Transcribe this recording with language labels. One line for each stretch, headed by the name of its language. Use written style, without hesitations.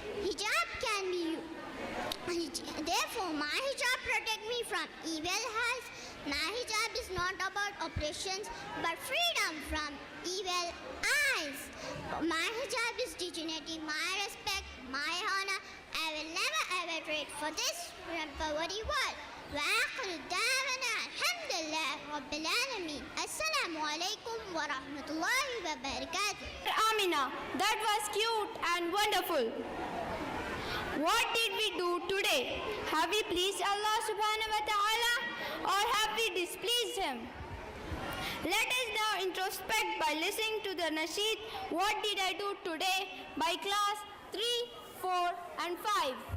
English: Hijab can be therefore, my hijab protect me from evil eyes. My hijab is not about oppressions, but freedom from evil eyes. My hijab is dignity, my respect, my honor. I will never ever trade for this temporary world.
Arabic: وآخر دعوانا الحمد لله رب العالمين. السلام عليكم ورحمة الله وبركاته.
English: Amina, that was cute and wonderful. What did we do today? Have we pleased Allah subhanahu wa ta'ala or have we displeased him? Let us now introspect by listening to the nasheed What Did I Do Today by class 3, 4 and 5.